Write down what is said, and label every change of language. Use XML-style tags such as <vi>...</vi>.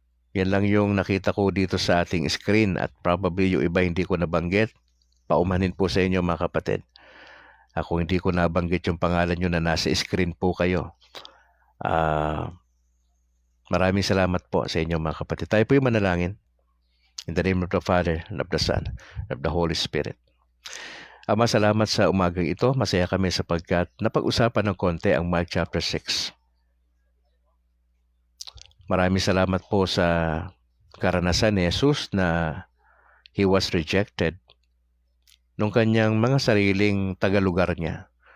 <tl>Yan lang yung nakita ko dito sa ating screen at probably yung iba hindi ko nabanggit. Paumanin po sa inyo, mga kapatid. Ako hindi ko nabanggit yung pangalan nyo na nasa screen po kayo. Maraming salamat po sa inyo, mga kapatid. Tayo po yung manalangin.</tl> <en>In the name of the Father, and of the Son, and of the Holy Spirit.</en> <tl>Ama, salamat sa umagang ito. Masaya kami sapagkat napag-usapan ng konti ang Mark chapter 6. Maraming salamat po sa karanasan ni Jesus na</tl> <en>He was rejected</en> <tl>nung kanyang mga sariling tagalugar niya.</tl>